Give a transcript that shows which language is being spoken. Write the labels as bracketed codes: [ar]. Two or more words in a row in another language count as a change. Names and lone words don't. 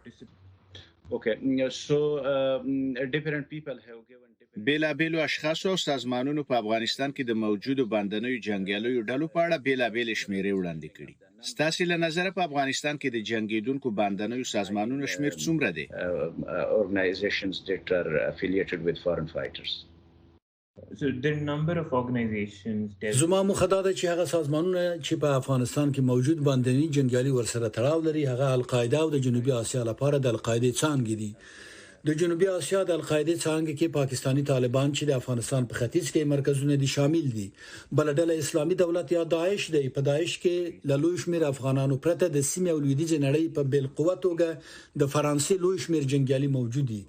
[ps] بیلابیلو اشخاصو او سازمانونو په افغانستان کې د موجودو باندنیو جنگیالیو ډلو په اړه بیلابیل شمیرې وړاندې کړي. ستاسو له نظره په افغانستان کې د جنگیدونکو باندنیو سازمانونو شمیر څومره دی؟ [en] organizations that are affiliated with foreign fighters. So the number of organizations [ps] زما مخه دا ده چې هغه سازمانونه چې په افغانستان کې موجود باندنی جنگیالي ورسره تړاو لري هغه القاعده او د جنوبي اسیا لپاره د القاعده څانګې دي. د جنوبي اسیا د القاعده څنګه کې پاکستانی طالبان چې د افغانستان په ختیځ کې مرکزونه دي شامل دي. بل ډله اسلامي دولت یا داعش دی. په داعش کې له لوی شمېر افغانانو پرته د سیمې او لویدیځ نړۍ په بل قوت توګه د فرانسې لوی شمېر جنگیالي موجود دي.